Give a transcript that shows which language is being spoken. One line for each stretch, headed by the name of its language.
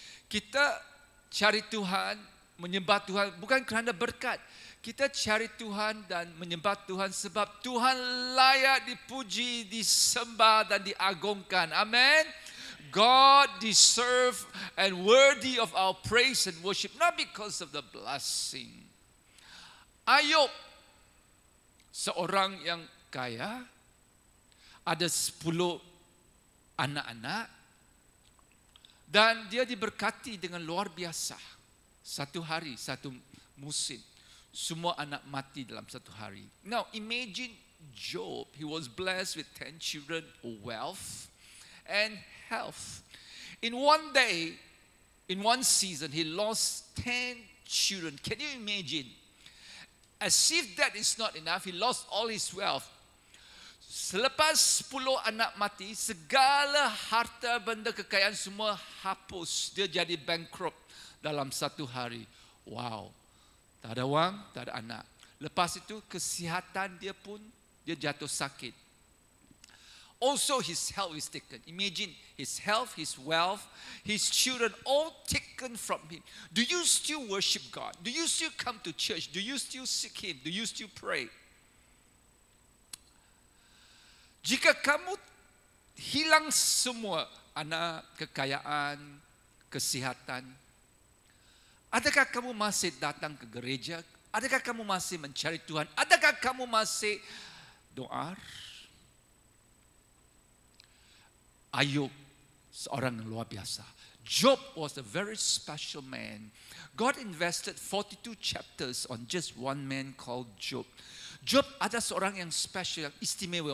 Malay: Kita cari Tuhan, menyembah Tuhan bukan kerana berkat. Kita cari Tuhan dan menyembah Tuhan sebab Tuhan layak dipuji, disembah dan diagungkan. Amin.
English: God deserves and worthy of our praise and worship, not because of the blessing.
Malay: Ayub, seorang yang kaya, ada 10 anak-anak, dan dia diberkati dengan luar biasa. Satu hari, satu musim, semua anak mati dalam satu hari.
English: Now imagine Job, he was blessed with 10 children, wealth and health. In one day, in one season, he lost 10 children. Can you imagine? As if that is not enough, he lost all his wealth.
Malay: Selepas 10 anak mati, segala harta benda kekayaan semua hapus. Dia jadi bankrupt dalam satu hari. Wow, tak ada wang, tak ada anak. Lepas itu kesihatan dia pun, dia jatuh sakit.
English: Also his health is taken. Imagine his health, his wealth, his children all taken from him. Do you still worship God? Do you still come to church? Do you still seek Him? Do you still pray?
Malay: Jika kamu hilang semua, anak, kekayaan, kesihatan, adakah kamu masih datang ke gereja? Adakah kamu masih mencari Tuhan? Adakah kamu masih doa? Ayub, seorang yang luar biasa.
English: Job was a very special man. God invested 42 chapters on just one man called Job.
Malay: Job ada seorang yang special, yang istimewa.